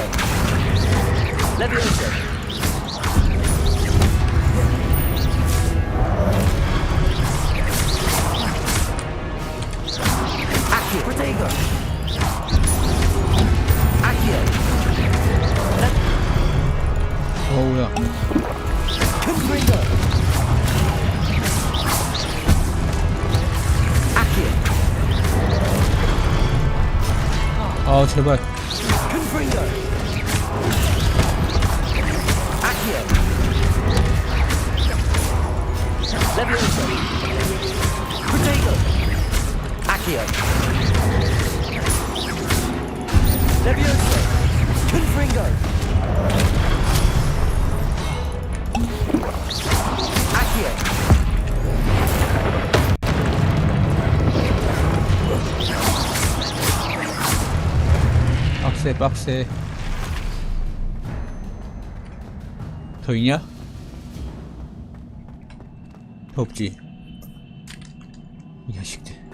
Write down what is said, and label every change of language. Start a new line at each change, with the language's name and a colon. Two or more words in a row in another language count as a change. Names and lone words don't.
Korean: Levioso. Accio. Protego. Accio. 어우야. Confringo. Accio. 아 제발. Confringo. Accio. Levioso. Protego. Accio. Levioso. Confringo. Accio. 빡세 빡세. 더 있냐? 더 없지. 이 자식들.